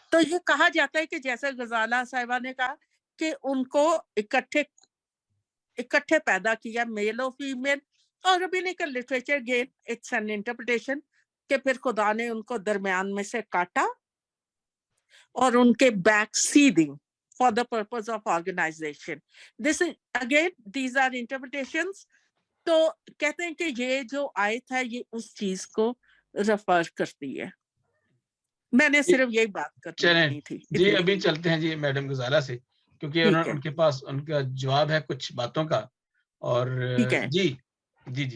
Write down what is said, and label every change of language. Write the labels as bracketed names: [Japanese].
[Hindi] तो ये कहा जाता है कि जैसे गजाला साहिबा ने कहा कि उनको इकट्ठे पैदा किया, मेल और फीमेल. और रबीनिकल literature [English] again it's an interpretation [Hindi] कि फिर खुदा ने उनको दरमियान में से काटा और उनके back seeding [English] for the purpose of organization. This is again, these are interpretations. [Hindi] तो कहते हैं कि ये जो आयत है ये उस चीज को रेफर करती है. मैंने सिर्फ यही बात करनी थी. जी अभी चलते हैं जी मैडम गजाला से, क्योंकि उनके पास उनका जवाब है कुछ बातों का. और जी जी जी